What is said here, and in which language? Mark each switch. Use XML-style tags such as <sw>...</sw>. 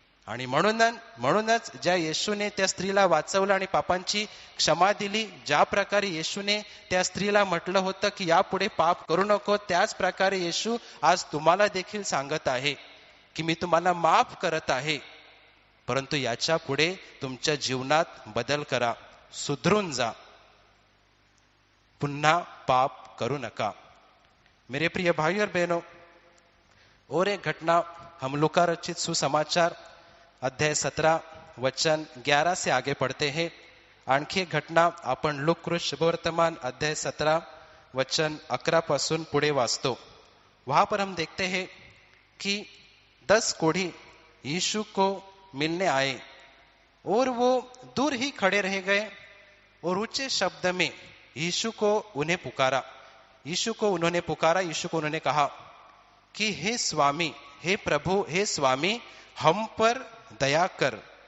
<mr>आणि म्हणूनच ज्या येशूने त्या स्त्रीला वाचवलं आणि पापांची क्षमा दिली, ज्या प्रकारे येशूने त्या स्त्रीला म्हटलं होतं की यापुढे पाप करू नको, त्याच प्रकारे येशू आज तुम्हाला देखील सांगत आहे की मी तुम्हाला माफ करत आहे, परंतु याच्या पुढे तुमच्या जीवनात बदल करा, सुधरून जा, पुन्हा पाप करू नका.</mr> <hi>मेरे प्रिय भाई और बहनों, और एक घटना हम लूका रचित सुसमाचार अध्याय 17 वचन 11 से आगे पढ़ते हैं.</hi> <mr>आणखी एक घटना आपण लूका शुभवर्तमान अध्याय 17 वचन 11 पासून पुढे वाचतो.</mr> <hi>वहां पर हम देखते हैं कि 10 कोढ़ी यीशु को मिलने आए और वो दूर ही खड़े रह गए और ऊंचे शब्द में यीशु को उन्हें पुकारा. यीशु को उन्होंने पुकारा. यीशु को उन्होंने कहा कि हे स्वामी, हे प्रभु, हे स्वामी, हम पर दया कर.</hi>